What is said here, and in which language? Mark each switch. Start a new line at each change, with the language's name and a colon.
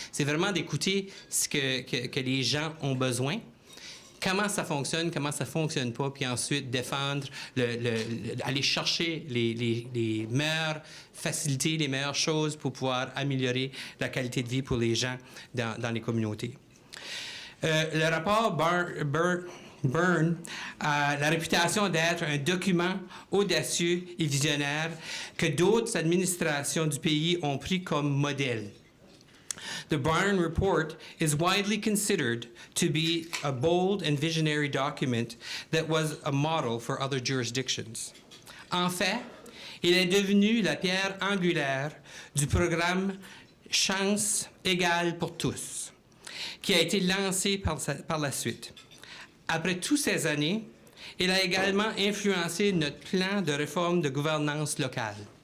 French: C'est vraiment d'écouter ce que les gens ont besoin, comment ça fonctionne pas, puis ensuite défendre, aller chercher les meilleures facilités, les meilleures choses pour pouvoir améliorer la qualité de vie pour les gens dans les communautés. Le rapport Byrne a la réputation d'être un document audacieux et visionnaire que d'autres administrations du pays ont pris comme modèle.
English: The Byrne report is widely considered to be a bold and visionary document that was a model for other jurisdictions.
French: En fait, il est devenu la pierre angulaire du programme Chance égale pour tous, qui a été lancé par la suite. Après toutes ces années, il a également influencé notre plan de réforme de gouvernance locale.